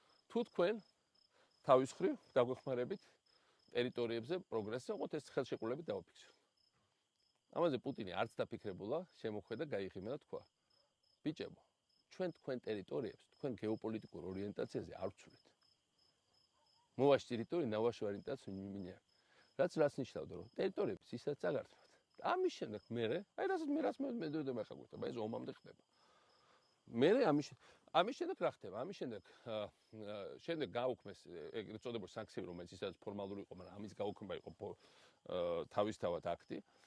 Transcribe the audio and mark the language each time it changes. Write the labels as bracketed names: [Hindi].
[Georgian] თუ თქვენ თავის ხრივ დაგვეხმარებით ტერიტორიებზე პროგრესზე, ოღონდ ეს ხელშეკრულებით დავაფიქსიროთ. ამაზე პუტინი არც დაფიქრებულა, შემოხვედა, გაიღიმა და თქვა: ბიჭებო, ჩვენ თქვენ ტერიტორიებს, თქვენ გეოპოლიტიკურ ორიენტაციაზე არ ვცვლით. [Russian] Мы ваши территории на вашу ориентацию не меняем. [Georgian] რაც ნიშნავდა, რომ ტერიტორიებს ისაც წაგართმევთ. ამის შემდეგ მე, აი რაც მე დოდემა ხა გვიხდება, ეს ომამდე ხდება. მე ამის შემდეგ რა ხდება? ამის შემდეგ გაუქმეს ეგრეთ წოდებული სანქციები, რომელიც ისაც ფორმალური იყო, მაგრამ ამის გაუქმება იყო თავისთავად აქტი.